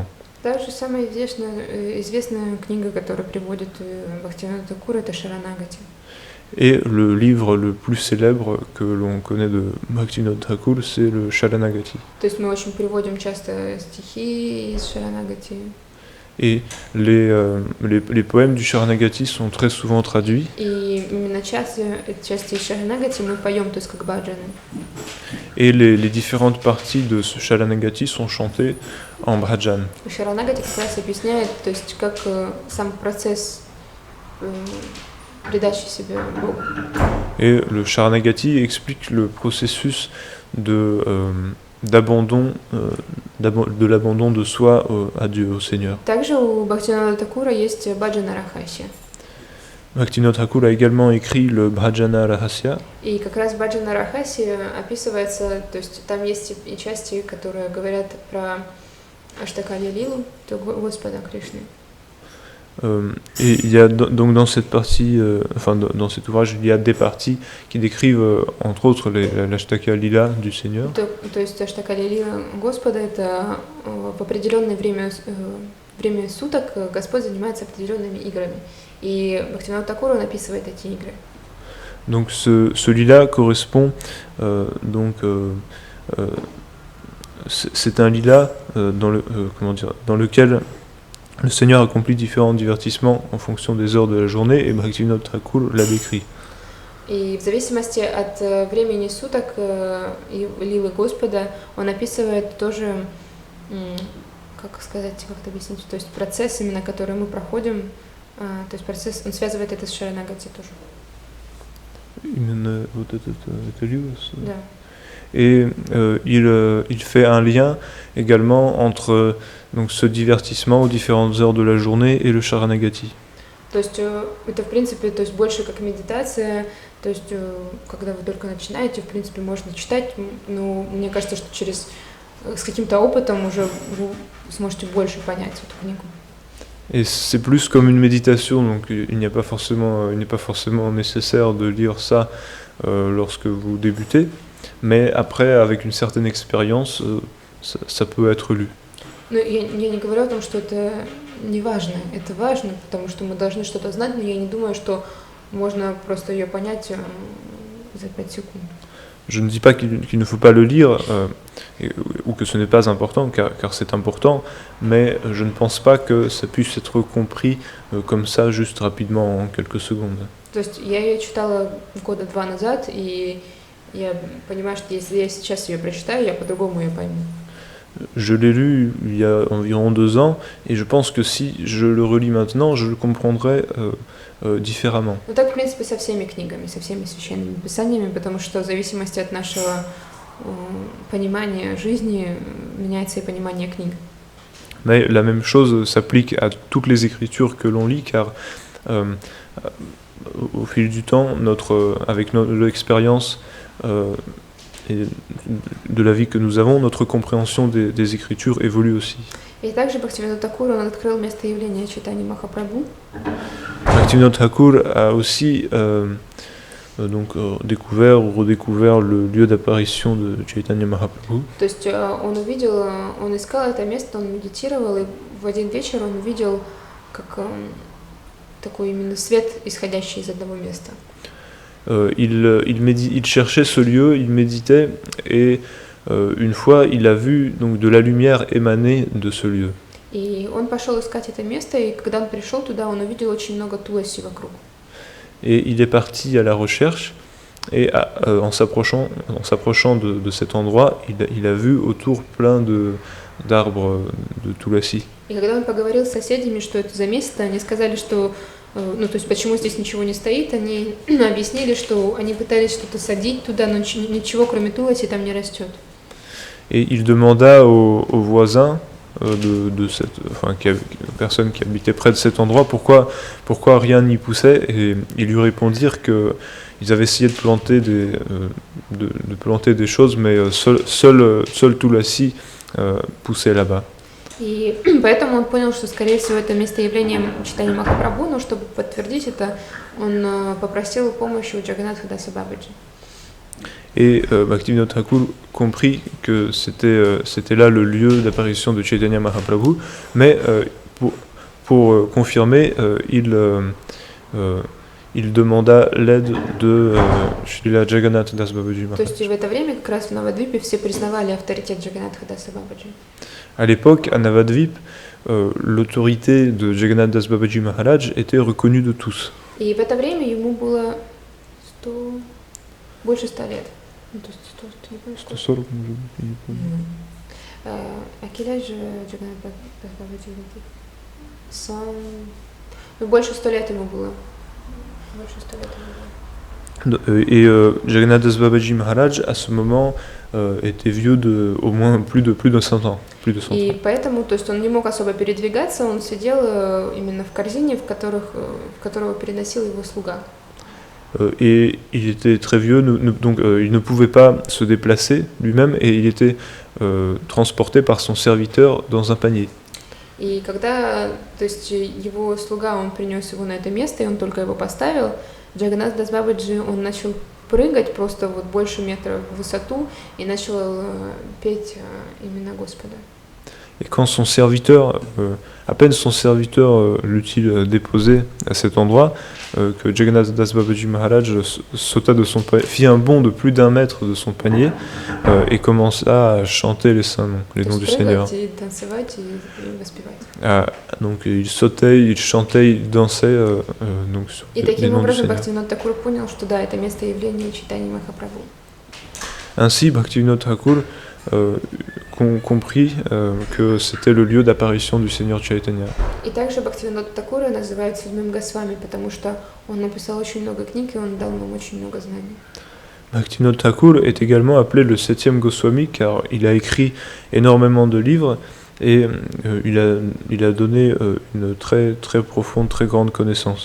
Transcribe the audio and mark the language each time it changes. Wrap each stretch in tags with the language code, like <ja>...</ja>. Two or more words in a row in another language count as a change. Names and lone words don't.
<ru>Также самая известная книга, которую приводит Бхактивинода Такур, это Шаранагати.</ru> <fr>Et le livre le plus célèbre que l'on connaît de Bhaktivinoda Thakur, c'est le Sharanagati.</fr> <ru>То есть мы очень приводим часто стихи из Шаранагати.</ru> <fr>Et les poèmes du Sharanagati sont très souvent traduits.</fr> <ru>И именно части из Шаранагати мы поем, то есть как баджаны.</ru> <fr>Et les différentes parties de ce Sharanagati sont chantées en bhajan.</fr> <ru>Шаранагати как раз объясняет, то есть как сам процесс предачи себе Богу.</ru> <fr>Et le Sharanagati explique le processus d'abandon de soi à Dieu, au Seigneur.</fr> <ru>Также у Бхактивинода Такура есть баджана Рахасия.</ru> <fr>Bhaktivinoda Thakur a également écrit le Bhajana Rahasya.</fr> <ru>И как раз баджана Рахасия описывается, то есть там есть и части, которые говорят про Аштакали Лилу, то Господа Кришны.</ru> <fr>Et il y a donc dans cette partie, dans cet ouvrage, il y a des parties qui décrivent entre autres l'Ashtaka Lila du Seigneur.</fr> <ru>То есть Аштакали Лила Господа, это в определенное время суток Господь занимается определенными играми. И Бхактивинода Такур, он описывает эти игры.</ru> <fr>Donc ce lila correspond c'est un lila dans lequel le Seigneur accomplit différents divertissements en fonction des heures de la journée, et Bhaktivinoda Thakur l'a décrit.</fr> <ru>И в зависимости от времени суток и лилы Господа, он описывает тоже, как сказать, как это объяснить, то есть процесс, именно который мы проходим, то есть процесс, он связывает это с Шаранагати тоже. Именно вот этот лила. Да.</ru> <fr>Et il fait un lien également entre donc, ce divertissement aux différentes heures de la journée et le Sharanagati.</fr> <ru>То есть это, в принципе, то есть больше как медитация, то есть когда вы только начинаете, в принципе, можно читать, но мне кажется, что с каким-то опытом уже вы сможете больше понять эту книгу.</ru> <fr>Et c'est plus comme une méditation, donc il n'est pas forcément nécessaire de lire ça lorsque vous débutez, mais après, avec une certaine expérience, ça peut être lu.</fr> <ru>Ну, я не говорю о том, что это не важно. Это важно, потому что мы должны что-то знать, но я не думаю, что можно просто ее понять за 5 секунд.</ru> <fr>Je ne dis pas qu'il ne faut pas le lire, ou que ce n'est pas important, car c'est important, mais je ne pense pas que ça puisse être compris comme ça, juste rapidement, en quelques secondes.</fr> <ru>То есть я ее читала года 2 назад, и я понимаю, что если я сейчас ее прочитаю, я по-другому ее пойму.</ru> <fr>Je l'ai lu il y a environ 2 ans, et je pense que si je le relis maintenant, je le comprendrai différemment.</fr> <ru>Ну так, в принципе, со всеми книгами, со всеми священными писаниями, потому что в зависимости от нашего понимания жизни меняется и понимание книг.</ru> <fr>Mais la même chose s'applique à toutes les écritures que l'on lit, car au fil du temps, avec l'expérience et de la vie que nous avons, notre compréhension des écritures évolue aussi.</fr> <ru>И также Бхактивинода Тхакур, он открыл место явления Чайтаньи Махапрабху.</ru> <fr>Bhaktivinoda Thakur a aussi découvert ou redécouvert le lieu d'apparition de Chaitanya Mahaprabhu.</fr> <ru>То есть он искал это место, он медитировал, и в один вечер он увидел как такой именно свет, исходящий из одного места.</ru> <fr>Il cherchait ce lieu, il méditait, et une fois il a vu donc de la lumière émaner de ce lieu.</fr> <ru>И он пошел искать это место, и когда он пришел туда, он увидел очень много туласи вокруг.</ru> <fr>Et il est parti à la recherche, et en s'approchant de cet endroit, il a vu autour plein d'arbres de tulasi.</fr> <ru>И когда он поговорил с соседями, что это за место, они сказали, что то есть почему здесь ничего не стоит, они объяснили, что они пытались что-то садить туда, но ничего кроме туласи там не растет.</ru> <fr>Et il demanda aux voisins personnes qui habitaient près de cet endroit, pourquoi rien n'y poussait, et ils lui répondirent qu'ils avaient essayé de planter des choses, mais seul tulasi poussait là-bas.</fr> <ru>И поэтому он понял, что, скорее всего, это место явления Чайтаньи Махапрабху, но чтобы подтвердить это, он попросил помощи у Джаганатха Даса Бабаджи.</ru> <fr>Et Bhaktivinoda Thakur comprit que c'était là le lieu d'apparition de Chaitanya Mahaprabhu, mais pour confirmer, il demanda l'aide de Srila Jagannath Das Babaji Maharaj.</fr> <ru>То есть в это время как раз в Навадвипе все признавали авторитет Джаганатха Даса Бабаджи.</ru> <fr>À l'époque, à Navadvip, l'autorité de Jagannath Das Babaji Maharaj était reconnue de tous.</fr> <ru>И в это время ему было больше 100 лет. Ну, то есть 100, не помню, 140, может быть, я не помню. А</ru> <fr>quel âge</fr> <ru>Джаганнат Дас Бабаджи? Больше 100 лет ему было. Больше 100 лет ему было.</ru> <fr>Et Jagannath Das Babaji Maharaj, à ce moment, était vieux de au moins plus de 100 ans.</fr> <ru>И поэтому, то есть он не мог особо передвигаться, он сидел именно в корзине, в которого переносил его слуга.</ru> <fr>Et il était très vieux, donc il ne pouvait pas se déplacer lui-même, et il était transporté par son serviteur dans un panier.</fr> <ru>И когда, то есть его слуга, он принес его на это место, и он только его поставил, Джаганнат Дас Бабаджи, он начал прыгать просто вот больше метра в высоту и начал петь имена Господа.</ru> <fr>Et quand son serviteur À peine son serviteur l'eut-il déposé à cet endroit, que Jagannath Das Babaji Maharaj sauta de son fit un bond de plus d'1 mètre de son panier et commença à chanter les saints noms, les</fr> <ru>То</ru> <fr>noms</fr> <ru>есть</ru> <fr>du Seigneur.</fr> <ru>прыгать и танцевать и воспевать.</ru> <fr>Donc il sautait, il chantait, il dansait donc sur</fr> <ru>И</ru> <fr>les</fr> <ru>таким</ru> <fr>noms du</fr> <ru>образом</ru> <fr>Seigneur.</fr> <ru>Бхактивинода Такур понял, что да, это место явления Чайтаньи Махапрабху.</ru> <fr>Ainsi, Bhaktivinoda Thakur comprit que c'était le lieu d'apparition du Seigneur Chaitanya.</fr> <ru>И также Бхактивинода Такура называют седьмым Госвами, потому что он написал очень много книг, и он дал нам очень много знаний.</ru> <fr>Bhaktivinoda Thakur est également appelé le 7e Goswami car il a écrit énormément de livres et il a donné une très, très profonde, très grande connaissance.</fr>